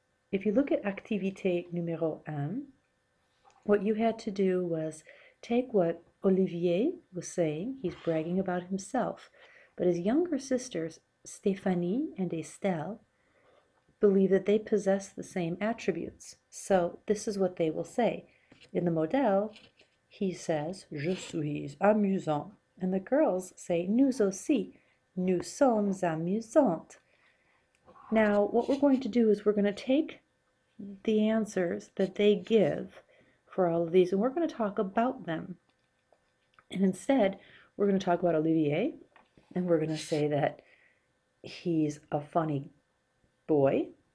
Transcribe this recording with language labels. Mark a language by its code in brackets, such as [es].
[en] If you look at activité numéro 1, what you had to do was take what Olivier was saying. He's bragging about himself, but his younger sisters, Stéphanie and Estelle, believe that they possess the same attributes. So this is what they will say. In the modèle, he says, [fr] Je suis amusant. [en] And the girls say, [fr] Nous aussi, nous sommes amusantes. [en] Now, what we're going to do is we're going to take the answers that they give for all of these, and we're going to talk about them. And instead, we're going to talk about Olivier, and we're going to say that he's a funny boy.